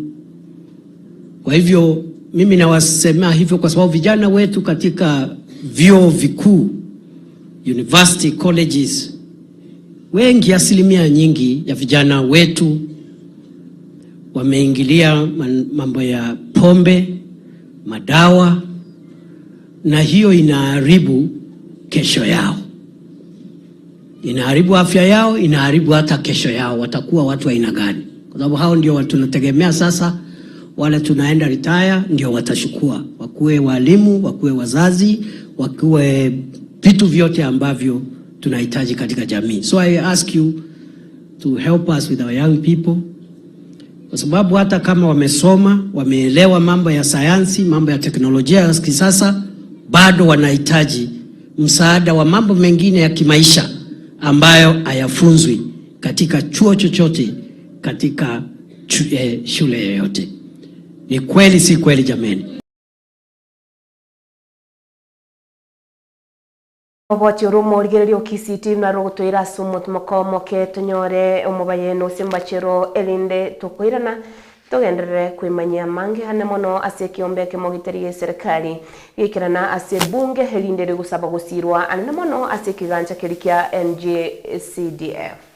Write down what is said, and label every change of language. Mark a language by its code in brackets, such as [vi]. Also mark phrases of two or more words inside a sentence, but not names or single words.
[sw] Kwa hivyo mimi nawasema hivyo kwa sababu vijana wetu katika vyuo vikuu, [en] university colleges, [sw] wengi, asilimia nyingi ya vijana wetu wameingilia mambo ya pombe, madawa, na hiyo inaharibu kesho yao, inaharibu afya yao, inaharibu hata kesho yao. Watakuwa watu aina gani? Kwa sababu hao ndio watu tunategemea sasa, wale tunaenda retire ndio watashukua, wakuwe walimu, wakuwe wazazi, wakuwe vitu vyote ambavyo tunahitaji katika jamii. [en] So I ask you to help us with our young people, [sw] kwa sababu hata kama wamesoma, wameelewa mambo ya sayansi, mambo ya teknolojia ya kisasa, bado wanahitaji msaada wa mambo mengine ya kimaisha ambayo hayafunzwi katika chuo chochote, katika shule yoyote. Ni kweli si kweli jameni? [guz] Oboti urumo rigererio kisiti na rogotwira sumut makomo ke tunyore omubaye no simbachero elinde tokoirana tugendere kwimanyia mange hane mono ase kiombe kimogiterie serikali gikirana ase bunge helindere gusaba gusirwa anene mono ase kiganja kirikia NJCDF.